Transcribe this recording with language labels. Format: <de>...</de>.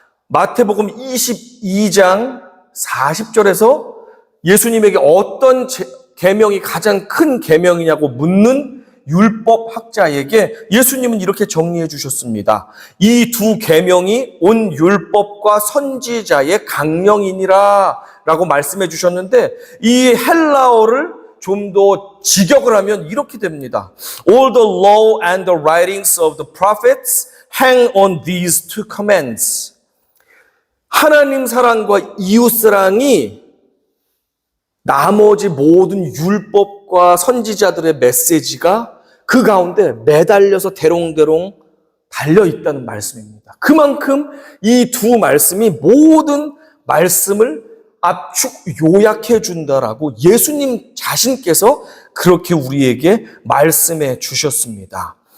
<ko>마태복음 22장 40절에서 예수님에게 어떤 계명이 가장 큰 계명이냐고 묻는 율법 학자에게 예수님은 이렇게 정리해 주셨습니다. 이 두 계명이 온 율법과 선지자의 강령이니라 라고 말씀해 주셨는데 이 헬라어를 좀 더 직역을 하면 이렇게 됩니다.</ko> <en>All the law and the writings of the prophets hang on these two commands.</en> <ko>하나님 사랑과 이웃 사랑이 나머지 모든 율법과 선지자들의 메시지가 그 가운데 매달려서 대롱대롱 달려있다는 말씀입니다. 그만큼 이 두 말씀이 모든 말씀을 압축 요약해 준다라고 예수님 자신께서 그렇게 우리에게 말씀해 주셨습니다.</ko>